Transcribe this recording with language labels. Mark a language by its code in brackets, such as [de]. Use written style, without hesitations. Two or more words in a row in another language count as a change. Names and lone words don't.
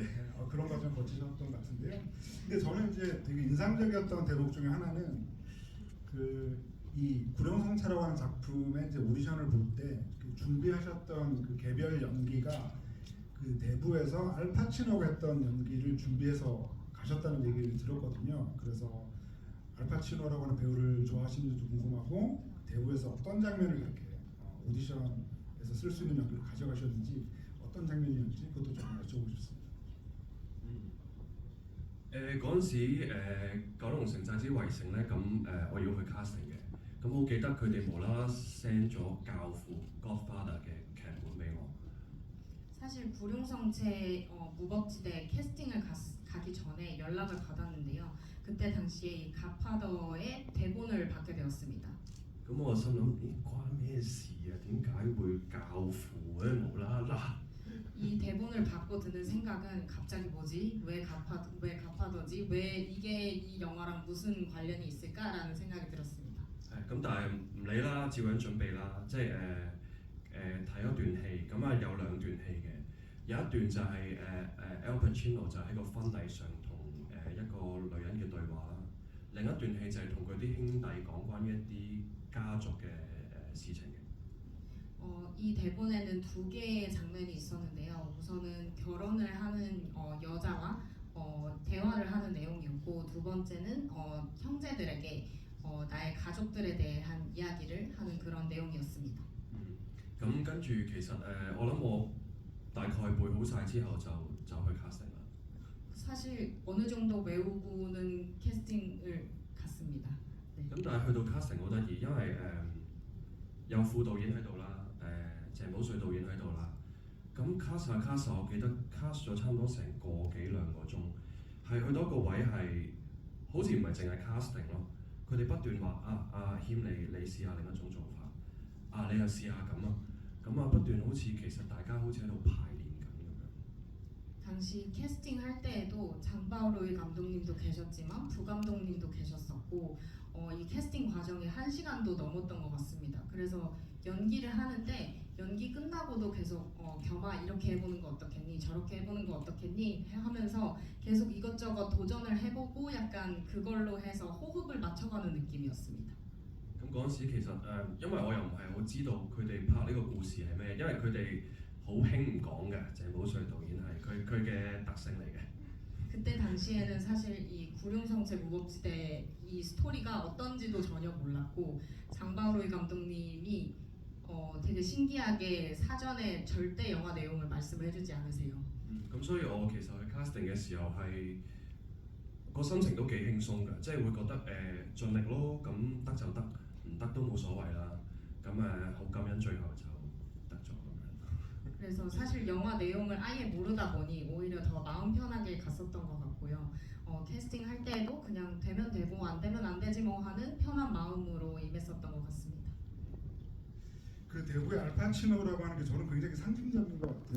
[ko] 그런 과정 거치셨던 것 같은데요. 근데 저는 이제 되게 인상적이었던 대목 중에 하나는 이 구룡성차라고 하는 작품의 이제 오디션을 볼 때 그 준비하셨던 그 개별 연기가 그 내부에서 알파치노가 했던 연기를 준비해서 가셨다는 얘기를 들었거든요. 그래서 알파치노라고 하는 배우를 좋아하시는지도 궁금하고 내부에서 어떤 장면을 이렇게 오디션에서 쓸 수 있는 연기를 가져가셨는지 어떤 장면이었는지 그것도 좀 여쭤보고 싶습니다. [yue] 嗰陣時九龍城寨之圍城咧，咁我要去 casting 嘅，咁好記得佢哋無啦啦 send 咗教父 Godfather 嘅劇本俾我。 [ko] 사실 구룡성체 무법지대 캐스팅을 가기 전에 연락을 받았는데요. 그때 당시에 이 갓파더의 대본을 받게 되었습니다. [yue] 咁我心諗咦關咩事啊？點解會教父咧無啦啦？ [ko] 이 대본을 받고 드는 생각은 갑자기 뭐지? 왜 가파도지? 왜 이게 이 영화랑 무슨 관련이 있을까라는 생각이 들었습니다. [yue] 係咁，但係唔理啦，照樣準備啦，即係睇咗段戲，咁啊有兩段戲嘅，有一段就係Al Pacino 就喺個婚禮上同一個女人嘅對話啦，另一段戲就係同佢啲兄弟講關於一啲家族嘅事情嘅。 [ko] 이 대본에는 두 개의 장면이 있었는데요. 우선은 결혼을 하는 여자와 대화를 하는 내용이었고 두 번째는 형제들에게 나의 가족들에 대한 이야기를 하는 그런 내용이었습니다. [yue] 咁跟住其實我諗我大概背好晒之後就去 casting 啦。 [ko] 사실 어느 정도 외우고는 캐스팅을 갔습니다. 네. [yue] 咁但係去到 casting 好得意，因為有副導演喺度啦，鄭保瑞導演喺度啦。咁 cast 下 cast 下，我記得 cast 咗差唔多成個幾兩個鐘，係去到一個位係好似唔係淨係 casting 咯，佢哋不斷話阿謙你試下另一種做法，你又試下咁啊，咁不斷好似其實大家好似喺度排練緊咁樣。 [ko] 당시 캐스팅 할 때에도 장바오로이 감독님도 계셨지만 부 감독님도 계셨었고 이 캐스팅 과정이 1시간도 넘었던 것 같습니다. 그래서 연기를 하는데 연기 끝나고도 계속 겸아 이렇게 해보는 거 어떻겠니? 저렇게 해보는 거 어떻겠니? 하면서 계속 이것저것 도전을 해보고 약간 그걸로 해서 호흡을 맞춰가는 느낌이었습니다. [yue] 咁嗰陣時其實因為我又唔係好知道佢哋拍呢個故事係咩，因為佢哋好興唔講嘅，鄭保瑞導演係佢嘅特性嚟嘅。 [ko] 그때 당시에는 사실 이 구룡성체 무법지대 이 스토리가 어떤지도 전혀 몰랐고 장바오로이 감독님이 되게 신기하게 사전에 절대 영화 내용을 말씀을 해주지 않으세요. [yue] 咁所以我其實去 casting 嘅時候係個心情都幾輕鬆嘅，即係會覺得盡力咯，咁得就得，唔得都冇所謂啦。咁好感恩最後就得咗咁樣。 [ko] 그래서 사실 영화 내용을 아예 모르다 보니 오히려 더 마음 편하게 갔었던 것 같고요. 캐스팅 할 때에도 그냥 되면 되고 안 되면 안 되지 뭐 하는 편한 마음으로 임했었던 것 같습니다. 그 대부의 알파치노라고 하는 게 저는 굉장히 상징적인 것 같아요.